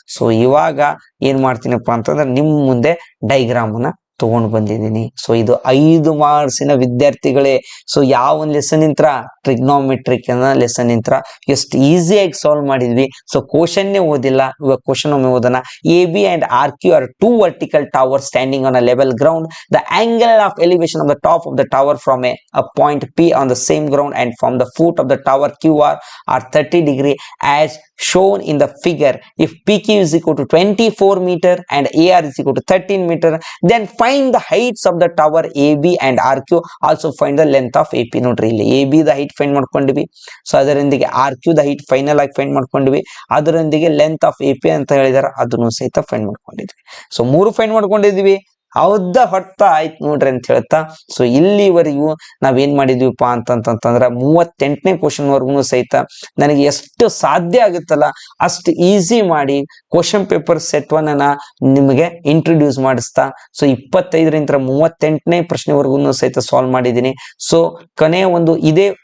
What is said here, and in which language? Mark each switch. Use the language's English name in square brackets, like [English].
[Kannada] So ಇವಾಗ ಏನ್ ಮಾಡ್ತೀನಪ್ಪ ಅಂತಂದ್ರೆ ನಿಮ್ ಮುಂದೆ ಡೈಗ್ರಾಮ್ ನ ತಗೊಂಡು ಬಂದಿದ್ದೀನಿ. ಸೊ ಇದು 5 ಮಾರ್ಕ್ಸಿನ ವಿದ್ಯಾರ್ಥಿಗಳೇ. ಸೊ ಯಾವ ಒಂದು ಲೆಸನ್ ಇಂತ್ರ ಟ್ರಿಗ್ನೋಮೆಟ್ರಿಕ್ ಲೆಸನ್ ಇಂತ್ರ ಎಷ್ಟು ಈಸಿಯಾಗಿ ಸಾಲ್ವ್ ಮಾಡಿದ್ವಿ. ಸೊ ಕ್ವಶನ್ನೇ ಓದಿಲ್ಲ, ಇವಾಗ ಕ್ವಶನ್ ಒಮ್ಮೆ ಓದೋಣ. [English] A B and R Q R 2 vertical towers standing on a level ground. The angle of elevation of the top of the tower from a point P on the same ground and from the foot of the tower QR are 30 degrees as shown in the figure. If PQ is equal to 24 meter and AR is equal to 13 meter, then find the heights of the tower AB and RQ. Also find the length of AP. [Kannada] ನೋಡ್ರಿ ಇಲ್ಲಿ AB the height find ಮಾಡ್ಕೊಂಡಿವಿ. So ಅದರೊಂದಿಗೆ RQ the height final ಆಗಿ find ಮಾಡ್ಕೊಂಡಿವಿ. ಅದರೊಂದಿಗೆ length of AP ಅಂತ ಹೇಳಿದಾರೆ, ಅದನ್ನು ಸಹಿತ find ಮಾಡ್ಕೊಂಡಿದ್ವಿ. ಸೊ 3 ಫೈಂಡ್ ಮಾಡ್ಕೊಂಡಿದ್ವಿ. ಹೌದಾ ಹೊತ್ತ ಆಯ್ತು ನೋಡ್ರಿ ಅಂತ ಹೇಳ್ತಾ ಸೊ ಇಲ್ಲಿವರೆಗೂ ನಾವೇನ್ ಮಾಡಿದ್ವಿಪ್ಪ ಅಂತಂತಂದ್ರ 38ನೇ ಕ್ವಶನ್ ವರ್ಗು ಸಹಿತ ನನಗೆ ಎಷ್ಟು ಸಾಧ್ಯ ಆಗುತ್ತಲ್ಲ ಅಷ್ಟು ಈಸಿ ಮಾಡಿ ಕ್ವಶನ್ ಪೇಪರ್ ಸೆಟ್ 1 ಅನ್ನ ನಿಮಗೆ ಇಂಟ್ರೊಡ್ಯೂಸ್ ಮಾಡಿಸ್ತಾ ಸೊ 25ರಿಂದ 38ನೇ ಪ್ರಶ್ನೆವರೆಗೂ ಸಹಿತ ಸಾಲ್ವ್ ಮಾಡಿದ್ದೀನಿ. ಸೊ ಕೊನೆ ಒಂದು ಇದೇ